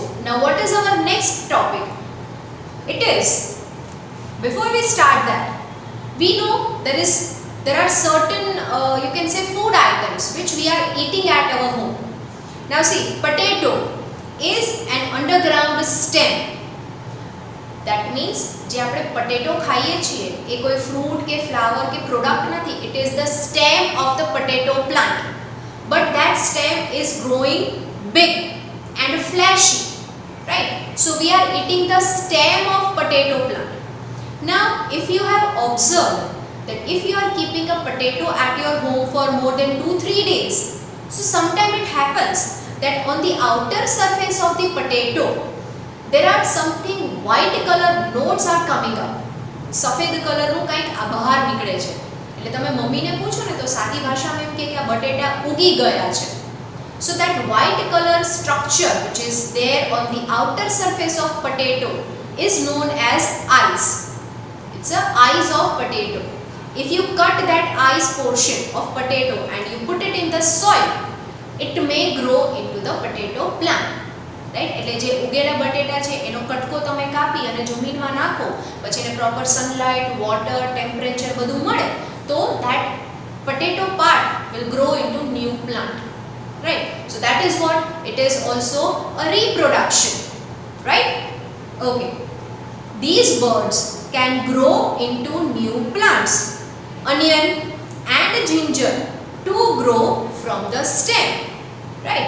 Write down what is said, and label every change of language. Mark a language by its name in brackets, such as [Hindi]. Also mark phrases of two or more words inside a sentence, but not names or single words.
[English] Now what is our next topic? It is, before we start that, we know there are certain you can say food items which we are eating at our home. Now see, potato is an underground stem. That means [Gujarati] જે આપણે potato ખાઈએ છીએ એ કોઈ fruit કે flower કે product નથી, [English] it is the stem of the potato plant. But that stem is growing big and flashy, right? So we are eating the stem of potato plant. Now if you have observed that if you are keeping a potato at your home for more than 2-3 days, so sometimes it happens that on the outer surface of the potato there are something white color nodes are coming up. [Gujarati] સફેદ કલરનું કંઈક આ બહાર નીકળે છે. એટલે તમે મમ્મીને પૂછો ને તો સાદી ભાષામાં એમ કે આ બટેટા ઉગી ગયા છે. [English] So that white color structure which is there on the outer surface of potato is known as eyes. It's a eyes of potato. If you cut that eyes portion of potato and you put it in the soil, it may grow into the potato plant. [Gujarati] રાઈટ, એટલે જે ઉગેલા બટેટા છે એનો કટકો તમે કાપી અને જમીનમાં નાખો, પછી એને [English] proper sunlight, [Gujarati] વોટર, ટેમ્પરેચર બધું મળે તો [English] that potato part will grow into new plant, right? So that is what it is, also a reproduction, right? Okay, these birds can grow into new plants. Onion and ginger to grow from the stem, right?